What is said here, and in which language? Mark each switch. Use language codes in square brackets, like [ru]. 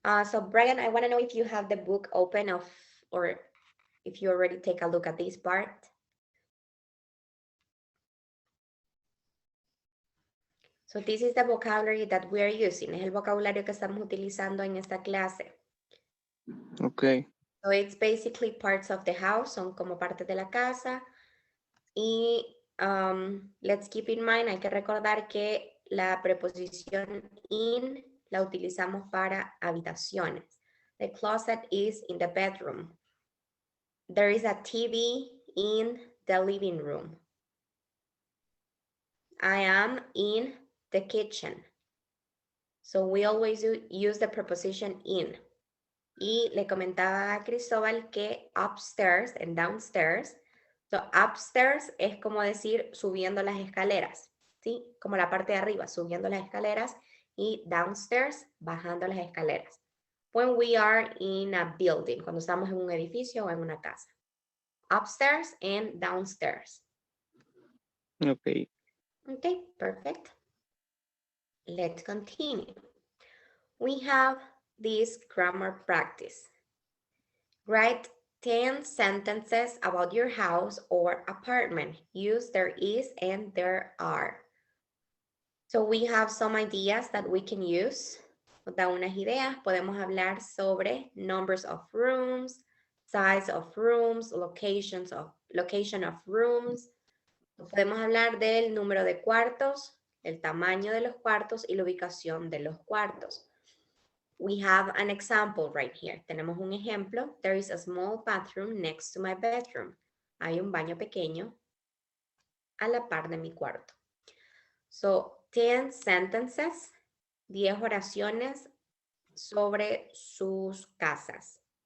[en] So Brian, I want to know if you have the book open or if you already take a look at this part. So this is the vocabulary that we are using. [es] Es el vocabulario que estamos utilizando en esta clase. [en] Okay. So it's basically parts of the house, [es] son como partes de la casa. Y [en] let's keep in mind, [es] hay que recordar que la preposición in la utilizamos para habitaciones. [en] The closet is in the bedroom. There is a TV in the living room. I am in the kitchen. So we always use the preposition in. [es] Y le comentaba a Cristóbal que [en] upstairs and downstairs. So upstairs [es] es como decir subiendo las escaleras, ¿sí? Como la parte de arriba, subiendo las escaleras. Y [en] downstairs, [es] bajando las escaleras. [en] When we are in a building, [es] cuando estamos en un edificio o en una casa. [en] Upstairs and downstairs. Okay. Okay, perfect. Let's continue. We have this grammar practice. Write 10 sentences about your house or apartment. Use there is and there are. So we have some ideas that we can use. [es] Nos da unas ideas. Podemos hablar sobre [en] numbers of rooms, size of rooms, location of rooms. [es] Podemos hablar del número de cuartos, el tamaño de los cuartos y la ubicación de los cuartos. [en] We have an example right here. [es] Tenemos un ejemplo. [en] There is a small bathroom next to my bedroom. [es] Hay un baño pequeño a la par de mi cuarto. [en] So, 10 sentences, [es] 10 oraciones sobre sus casas.